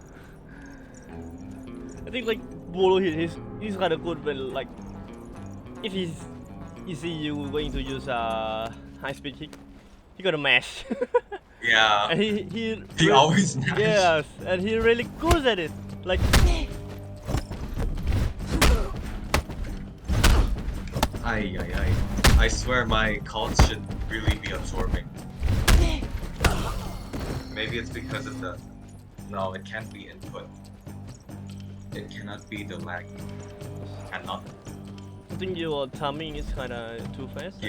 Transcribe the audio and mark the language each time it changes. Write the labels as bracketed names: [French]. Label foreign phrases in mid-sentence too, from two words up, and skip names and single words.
[English] I think like Bolo he's kind of good when like if he see you going to use a high speed kick, he gonna mash. Yeah. And He always mash. yes, and he really good at it. Like Ai, ai, ai. I swear my Khalt should really be absorbing. Maybe it's because of the... No, it can't be input. It cannot be the lag. Cannot. I think your timing is kind of too fast.